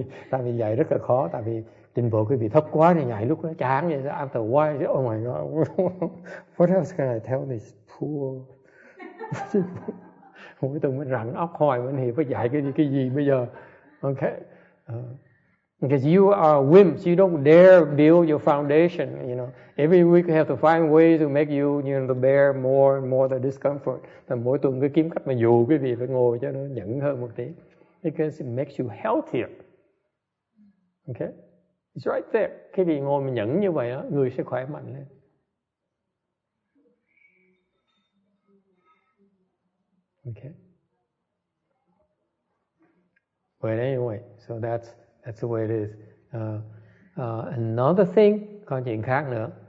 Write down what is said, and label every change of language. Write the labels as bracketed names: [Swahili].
[Vietnamese] tại vì dạy rất là khó, tại vì trình độ quý vị thấp quá thì nhảy lúc đó chán vậy. [English] After a while, oh my God, what else can I tell this poor? [Vietnamese] Mỗi tuần mới rặn óc hoài bên thì phải dạy cái gì bây giờ? [English] Okay. Because you are wimps, you don't dare build your foundation. You know, every week you have to find ways to make you to bear more and more the discomfort. [Vietnamese] Và mỗi tuần cứ kiếm cách mà dụ quý vị phải ngồi cho nó nhẫn hơn một tí, [English] because it makes you healthier. Okay, it's right there. [Vietnamese] Cái vị ngồi mà nhẫn như vậy đó, người sẽ khỏe mạnh lên. [English] Okay. But anyway, so that's the way it is. Another thing, [Vietnamese] có chuyện khác nữa.